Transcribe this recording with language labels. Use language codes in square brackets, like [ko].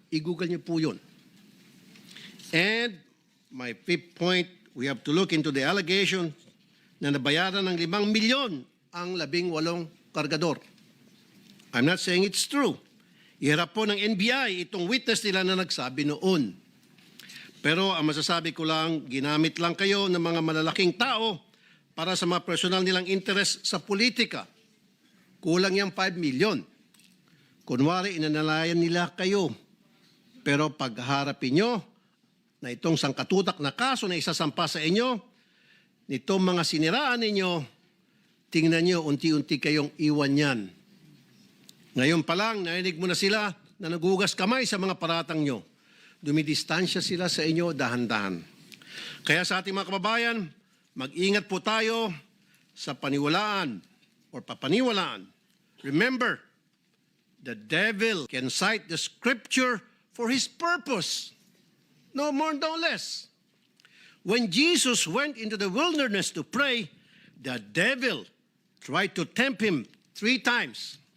[tl] I-google niyo po yun. [en] And my fifth point, we have to look into the allegation [tl] na nabayaran ng 5 milyon ang 18 kargador. [en] I'm not saying it's true. [tl] Iharap po ng NBI itong witness nila na nagsabi noon. Pero ang masasabi ko lang, ginamit lang kayo ng mga malalaking tao para sa mga personal nilang interest sa politika. Kulang yung 5 million. Kunwari, inanalayan nila kayo. Pero pagharapin nyo na itong sangkatutak na kaso na isasampa sa inyo, nitong mga siniraan ninyo, tingnan nyo, unti-unti kayong iwan yan. Ngayon pa lang, narinig mo na sila na nagugas kamay sa mga paratang nyo. Dumidistansya sila sa inyo dahan-dahan. Kaya sa ating mga kababayan, mag-ingat po tayo sa paniwalaan or papaniwalaan. [en] Remember, the devil can cite the scripture for his purpose. No more, no less. When Jesus went into the wilderness to pray, the devil tried to tempt him 3 times.